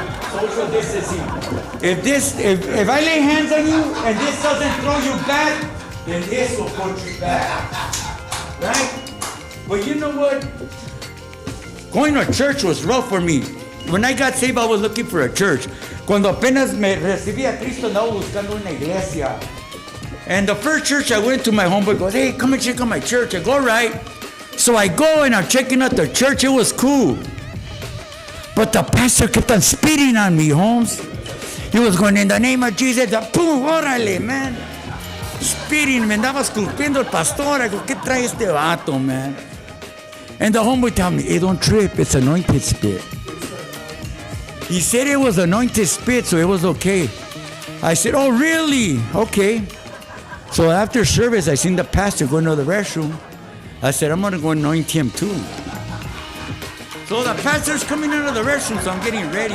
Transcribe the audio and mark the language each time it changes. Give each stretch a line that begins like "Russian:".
English: Social distancing. If I lay hands on you and this doesn't throw you back, then this will put you back. Right? But you know what? Going to church was rough for me. When I got saved, I was looking for a church.
Spanish: Cuando apenas me recibí a Cristo, andaba buscando una iglesia.
English: And the first church I went to, my homeboy goes, hey, come and check out my church. I go, all right. So I go and I'm checking out the church. It was cool. But the pastor kept on spitting on me, Holmes. He was going, in the name of Jesus, boom, órale, man.
Spanish: Spitting, me andaba esculpiendo el pastor.
English: I go,
Spanish: ¿qué trae este vato, man?
English: And the homeboy told me, hey, don't trip, it's anointed spit. He said it was anointed spit, so it was okay. I said, oh, really? Okay. So after service, I seen the pastor go into the restroom. I said, I'm going to go anoint him too. So the pastor's coming out of the restroom, so I'm getting ready.